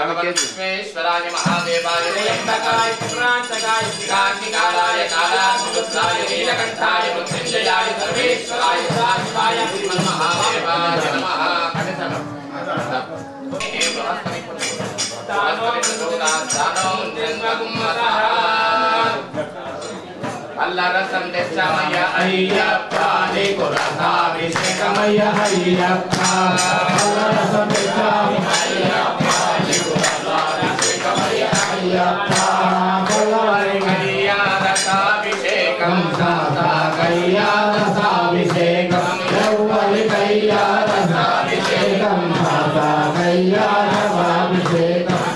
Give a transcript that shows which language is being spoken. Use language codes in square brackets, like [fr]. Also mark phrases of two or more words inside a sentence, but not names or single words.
[sa] विश्वेश्वराय महादेवाय त्र्यंबकाय त्रिपुरांतकाय कार्तिकाय कालाग्निरुद्राय नीलकंठाय मृत्युंजयाय सर्वेश्वराय सदाशिवाय श्रीमन्महादेवाय नमः। [te] అల్లరసం తెచ్చామయ్య అయ్యప్ప నీకు రసాభిషేకమయ్య అయ్యప్ప అల్లరసం తెచ్చాము అయ్యప్ప నీకు రసాభిషేకమయ్య అయ్యప్ప కయ్యా రసాభిషేకం కయ్యా రసాభిషేకం ఎవ్వరి కయ్యా రసాభిషేకం కయ్యా రసాభిషేకం